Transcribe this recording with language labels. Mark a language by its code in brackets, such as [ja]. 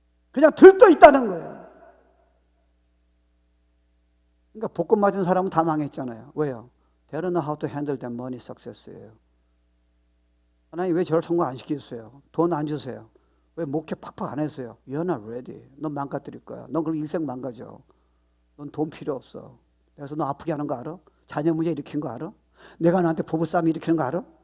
[ko] 그냥 들떠 있다는 거예요. 그러니까 복권 맞은 사람은 다 망했잖아요. 왜요? [en] They don't know how to handle their money success예요. [ko] 하나님 왜 저를 성공 안 시키셨어요? 돈 안 주세요. 왜 목회 팍팍 안 했어요? [en] You're not ready. [ko] 넌 망가뜨릴 거야. 넌 그럼 일생 망가져. 넌 돈 필요 없어. 그래서 너 아프게 하는 거 알아? 자녀 문제 일으킨 거 알아? 내가 너한테 부부싸움 일으키는 거 알아?